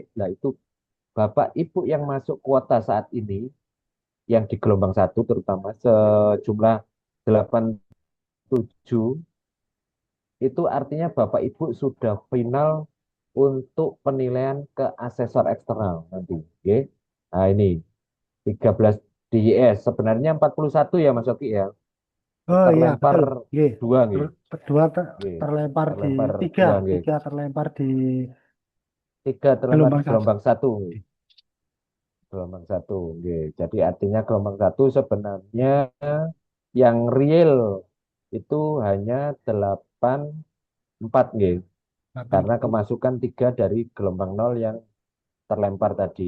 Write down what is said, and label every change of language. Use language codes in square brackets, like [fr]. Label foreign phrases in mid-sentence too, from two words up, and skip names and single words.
[id] Nah itu Bapak Ibu yang masuk kuota saat ini yang di gelombang 1 terutama sejumlah 87 itu artinya Bapak Ibu sudah final untuk penilaian ke asesor eksternal nanti. Oke. Nah ini 13 DYS sebenarnya 41 ya Mas Oki ya. Oh iya, Terlempar betul. Oke. dua nggih. Dua Nggih. terlempar di Terlempar tiga, dua nggih. tiga terlempar di Tiga terlempar di gelombang satu. gelombang 1. Gelombang 1. Nggih. Jadi artinya gelombang 1 sebenarnya yang real itu hanya 84 nggih. Karena kemasukan 3 dari gelombang 0 yang terlempar tadi.